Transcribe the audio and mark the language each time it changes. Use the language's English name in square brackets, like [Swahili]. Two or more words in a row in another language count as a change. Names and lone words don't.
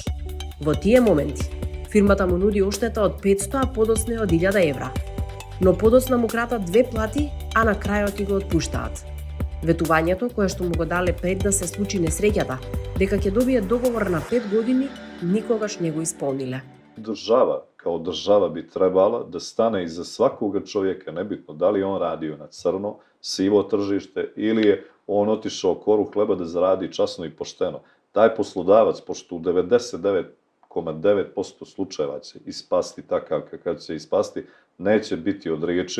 [Macedonian] Во тие моменти, фирмата му нуди оштета од 500, а подоцна од 1000 евра. Но подоцна му кратат 2 плати, а на крајот и го отпуштаат. Ветувањето, кое што му го дале пред да се случи несреќата, дека ќе добие договор на 5 години, никогаш не го исполниле. [Serbian] Država, kao država bi trebala da stane iza svakoga čovjeka, nebitno da li on radio na crno, sivo tržište ili je on otišao koru hleba da zaradi časno i pošteno. Taj poslodavac, pošto u 99,9% slučajeva će ispasti takav kakav će ispasti, neće biti od riječi.